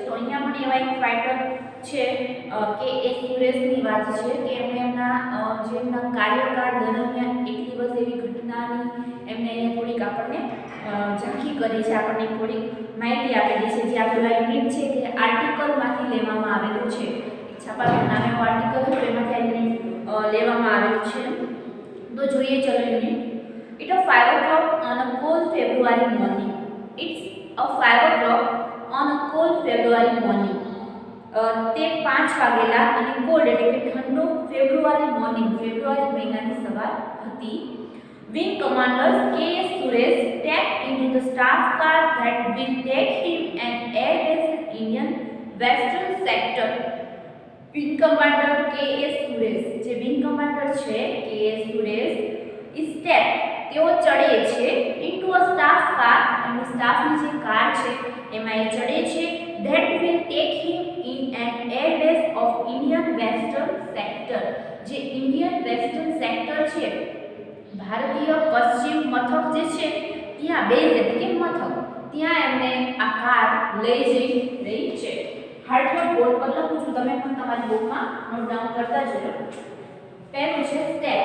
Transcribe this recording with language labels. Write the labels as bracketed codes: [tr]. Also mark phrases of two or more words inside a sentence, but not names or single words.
[gu] તો અહીંયા પણ એવા એક ફાઇટર છે કે એ સુરેશની વાત છે કે એમણે એમના કાર્યકાળ દરમિયાન એક દિવસ એવી ઘટનાની એમને અહીંયા થોડીક આપણને ઝાંખી કરી છે, આપણને થોડીક માહિતી આપેલી છે. જે આપેલા યુનિટ છે તે આર્ટિકલમાંથી લેવામાં આવેલું છે. છાપામાં નામે એવો આર્ટિકલ હતો એમાંથી આ યુનિટ લેવામાં આવેલું છે. તો જોઈએ ચલો યુનિટ. [en] It's a 5 o'clock on a cold February morning. It's a 5 o'clock on a cold February morning. [gu] તે 5 વાગેલા અને કોલ્ડ એટલે કે ઠંડો [en] February morning [gu] ફેબ્રુઆરી મહિનાની સવાર હતી. [en] Wing commanders K.S. Suresh stepped into the staff car that will take him an air base in Indian western sector. Wing commander K.S. [gu] Suresh જે [en] wing commander [gu] છે K.S. [en] Suresh step [gu] તેઓ ચડે છે [en] into a staff car [gu] એમની સ્ટાફની જે કાર છે એમાં એ ચડે છે [en] that will take him in an air base of Indian western sector. [gu] જે [en] Indian western sector [gu] છે ભારતીય પશ્ચિમ મથક જે છે ત્યાં બેઝ એટલે કે મથક ત્યાં એમને આ કાર લઈ જઈ રહી છે. હાર્ડવર્ડ બોર્ડ પર લખું છું, તમે પણ તમારી બુકમાં [en] note down [gu] કરતા જજો. પહેલું છે સ્ટેપ.